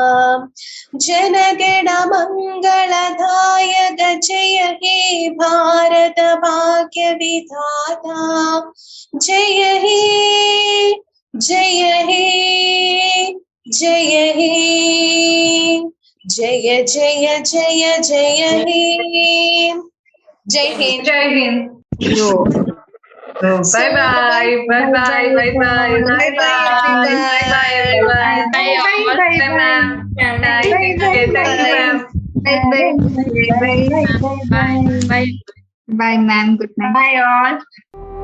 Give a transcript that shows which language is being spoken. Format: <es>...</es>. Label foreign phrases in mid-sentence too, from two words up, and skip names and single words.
<bn>জনগণ মঙ্গলদায়ক জয় হে ভারত ভাগ্য বিধাতা জয় হে জয় হে জয় হে জয় জয় জয় জয় হে</bn> <hi>जय हिंद जय हिंद.</hi> <en>So, bye bye. Bye bye. Bye bye. Bye bye. Bye bye, everyone. Bye, all. Bye, ma'am. Thank you, ma'am. Bye bye. Bye. Bye. Bye, ma'am. Good night. Bye all.</en>